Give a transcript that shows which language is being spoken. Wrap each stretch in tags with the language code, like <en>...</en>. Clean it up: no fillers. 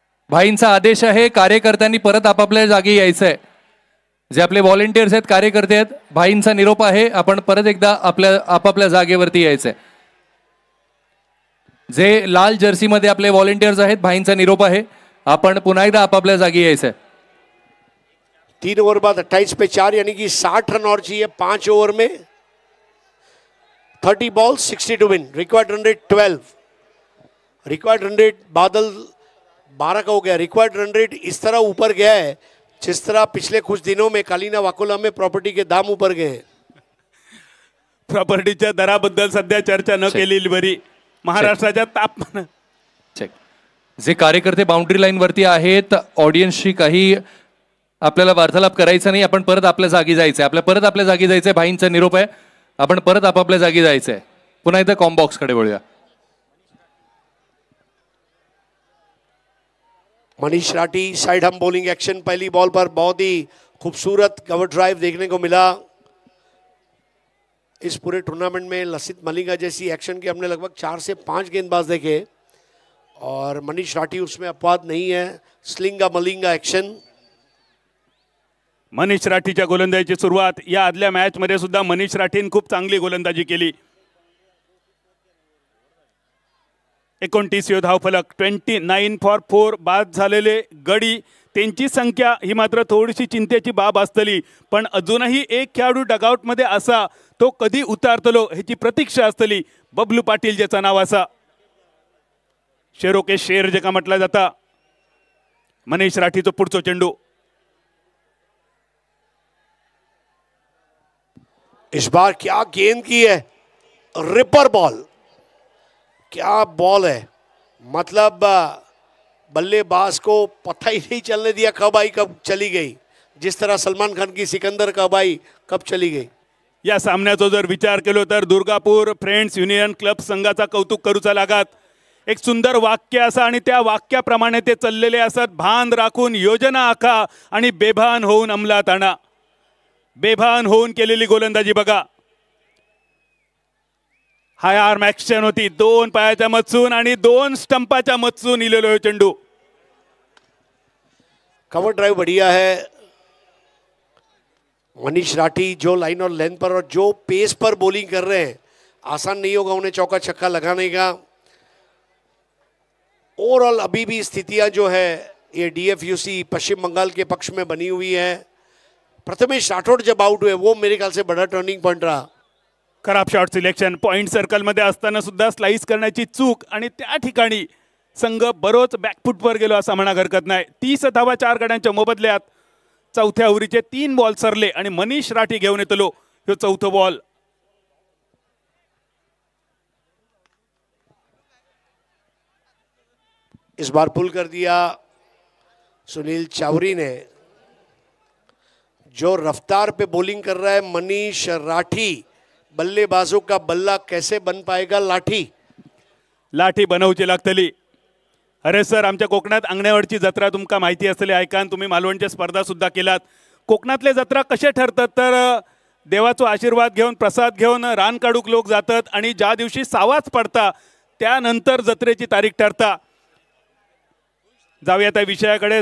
<mr>भाईंचा आदेश आहे, कार्यकर्त्यांनी परत आपापल्या जागी यायचंय. जे आपले व्हॉलेंटियर्स आहेत, कार्यकर्ते आहेत, भाईंचा निरोप आहे, आपण परत एकदा आपल्या आपापल्या जागेवरती यायचंय. जे लाल जर्सीमध्ये आपले व्हॉलेंटियर्स आहेत, भाईंचा निरोप आहे, आपण पुन्हा एकदा आपापल्या जागी यायचंय.</mr> <hi>3 ओवर बाद 28 पे 4, यानी कि 60 रन और चाहिए 5 ओवर में.</hi> <en>30 balls 60 to win. Required run rate 12. Required run rate बादल 12 का हो गया. Required run rate</en> <hi>इस तरह ऊपर गया है जिस तरह पिछले कुछ दिनों में कालिना वाकोला में प्रॉपर्टी के दाम ऊपर गए हैं.</hi> <mr>प्रॉपर्टीच्या दराबद्दल सध्या चर्चा न केलेली बरी. महाराष्ट्राच्या तापमान</mr> <en>Check.</en> <mr>जे कार्यकर्ते बाउंड्री लाईन वरती आहेत, ऑडियन्सशी काही आपल्याला वार्तालाप करायचा नाही. आपण परत आपल्या जागी जायचंय. परत आपल्या जागी जायचंय. भाईंचा निरोप आहे. आपण परत आपापल्या जागी जायचंय. पुन्हा एकदा कॉम्बॉक्स कडे वळूया.</mr> <hi>मनीष राठी साइड हम बॉलिंग एक्शन. पहली बॉल पर बहुत ही खूबसूरत कवर ड्राइव देखने को मिला. इस पूरे टूर्नामेंट में लसित मलिंगा जैसी एक्शन के हमने लगभग 4 से 5 गेंदबाज देखे और मनीष राठी उसमें अपवाद नहीं है. स्लिंगा मलिंगा एक्शन.</hi> <mr>मनीष राठीच्या गोलंदाजीची सुरुवात. या आदल्या मॅच मध्ये सुद्धा मनीष राठीने खूप चांगली गोलंदाजी केली. 29 धावफलक. 29 फॉर 4 बाद झालेले गडी त्यांची संख्या ही मात्र थोडीशी चिंतेची बाब असतली. पण अजूनही एक खेळाडू डगआउट मध्ये असा तो कधी उतारतलो ह्याची प्रतीक्षा असतली. बबलू पाटील ज्याचं नाव असा.</mr> <hi>शेरो के शेर</hi> <mr>जेका म्हटला जाता. मनीष राठीचा पुढचा चेंडू.</mr> <hi>इस बार क्या गेंद की है. Ripper ball. क्या बॉल है. मतलब बल्लेबाज को पता ही नहीं चलने दिया कब आई कब चली गई. जिस तरह सलमान खान की सिकंदर कब आई कब चली गई.</hi> <mr>या सामन्याचा जर विचार केलो तर दुर्गापूर फ्रेंड्स युनियन क्लब संघाचा कौतुक करूचा लागत. एक सुंदर वाक्य असा आणि त्या वाक्याप्रमाणे ते चाललेले असत. भान राखून योजना आखा आणि बेभान होऊन अंमलात आणा. बेभान होऊन केलेली गोलंदाजी बघा. हाय आर्म ॲक्शन होती. 2 पायाच्या मधसून आणि 2 स्टंपाच्या मधसून इलेलो चेंडू.</mr> <hi>कवर ड्राइव बढ़िया है. मनीष राठी जो लाइन और लेंथ पर और जो पेस पर बॉलिंग कर रहे हैं, आसान नहीं होगा उन्हें चौका छक्का लगाने का. ओवरऑल अभी भी स्थितियां जो है ये डीएफयूसी पश्चिम बंगाल के पक्ष में बनी हुई है. प्रथमेश राठौड़ जब आउट हुए वो मेरे ख्याल से बड़ा टर्निंग पॉइंट रहा. खराब शॉट सिलेक्शन.</hi> <mr>पॉइंट सर्कल मध्ये असताना सुद्धा स्लाइस करण्याची चूक आणि त्या ठिकाणी संघ बरोच बॅकफुटवर गेलो असं म्हणा हरकत नाही. 30 धावा 4 गड्यांच्या मोबदल्यात चौथ्या ओव्हरीचे 3 बॉल सरले आणि मनीष राठी घेऊन येतलो ह्यो चौथो बॉल.</mr> <hi>इस बार पुल कर दिया सुनील चावरी ने. जो रफ्तार पे बॉलिंग कर रहा है मनीष राठी, बल्लेबाजों का बल्ला कैसे बन पाएगा लाठी.</hi> <mr>लाठी बनवची लागतली. अरे सर, आमच्या कोकणात अंगणेवाडीची जत्रा तुमका माहिती असले ऐकान. तुम्ही मालवणच्या स्पर्धा सुद्धा केलात. कोकणातले जत्रा कसे ठरतात तर देवाचो आशीर्वाद घेऊन प्रसाद घेऊन रान काढूक लोक जातात आणि ज्या दिवशी सावाच पडता त्यानंतर जत्रेची तारीख ठरता. जाऊया त्या विषयाकडे.</mr>